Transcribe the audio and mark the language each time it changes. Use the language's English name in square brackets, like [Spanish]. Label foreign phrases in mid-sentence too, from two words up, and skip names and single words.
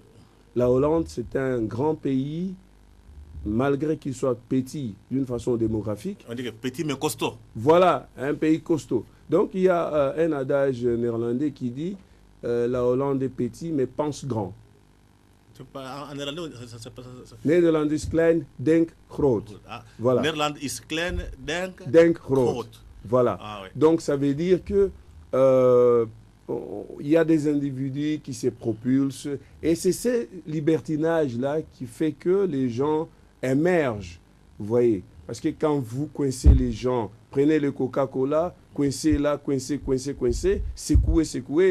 [French] La Hollande, c'est un grand pays, malgré qu'il soit petit d'une façon démographique. On dit que petit mais costaud. Voilà, un pays costaud. Donc, il y a un adage néerlandais qui dit la Hollande est petit mais pense grand. En néerlandais, [Dutch] Nederland is klein, denk groot. Voilà. Nederland is klein, denk groot. [French] Voilà. Ah, ouais. Donc, ça veut dire que il y a des individus qui se propulsent. Et c'est ce libertinage-là qui fait que les gens émergent. Vous voyez? Parce que quand vous coincez les gens, prenez le Coca-Cola, coincez là, coincez, secouez.